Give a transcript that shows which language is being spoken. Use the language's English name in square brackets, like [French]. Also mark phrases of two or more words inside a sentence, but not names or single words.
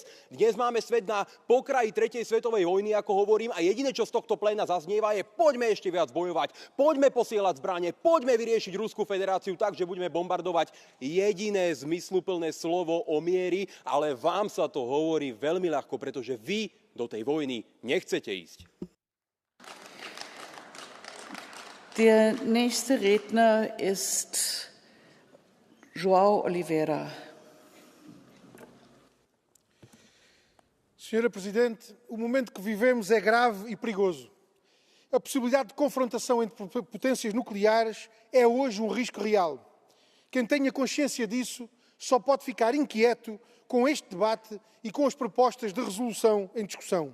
[Slovak] Dnes máme svet na pokraji 3. svetovej vojny, ako hovorím, a jediné, čo z tohto pléna zaznieva, je poďme ešte viac bojovať, poďme posielať zbrane, poďme vyriešiť Ruskú federáciu tak, že budeme bombardovať. Jediné zmysluplné slovo o miery, ale vám sa to hovorí veľmi ľahko, pretože vy do tej vojny nechcete ísť. [German] Der nächste Redner ist João Oliveira. [Portuguese] Senhora Presidente, o momento que vivemos é grave e perigoso. A possibilidade de confrontação entre potências nucleares é hoje um risco real. Quem tenha consciência disso só pode ficar inquieto com este debate e com as propostas de resolução em discussão.